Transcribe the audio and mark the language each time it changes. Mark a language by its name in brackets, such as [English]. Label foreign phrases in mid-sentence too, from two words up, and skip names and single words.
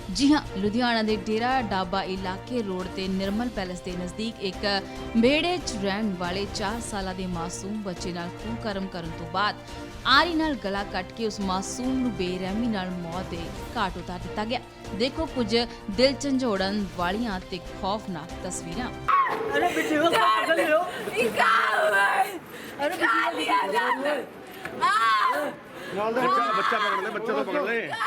[Punjabi] ਜੀ ਹਾਂ, ਲੁਧਿਆਣਾ ਦੇ ਡੇਰਾ ਡਾਬਾ ਇਲਾਕੇ ਰੋਡ ਤੇ ਨਿਰਮਲ ਪੈਲੇਸ ਦੇ ਨਜ਼ਦੀਕ ਇੱਕ ਵਿਹੜੇ 'ਚ ਰਹਿਣ ਵਾਲੇ 4 ਸਾਲਾਂ ਦੇ ਮਾਸੂਮ ਬੱਚੇ ਨਾਲ ਕੁਕਰਮ ਕਰਨ ਤੋਂ ਬਾਅਦ ਆਰੀ ਨਾਲ ਗਲਾ ਕੱਟ ਕੇ ਉਸ ਮਾਸੂਮ ਨੂੰ ਬੇਰਹਿਮੀ ਨਾਲ ਮੌਤ ਦੇ ਘਾਟ ਉਤਾਰ ਦਿੱਤਾ ਗਿਆ। ਦੇਖੋ ਕੁਝ ਦਿਲ ਝੰਜੋੜਨ ਵਾਲੀਆਂ ਤੇ ਖੌਫਨਾਕ ਤਸਵੀਰਾਂ। [Hindi] अरे पीछे हो पकड़ ले हो अरे बच्चा पकड़ ले, बच्चा तो पकड़ ले।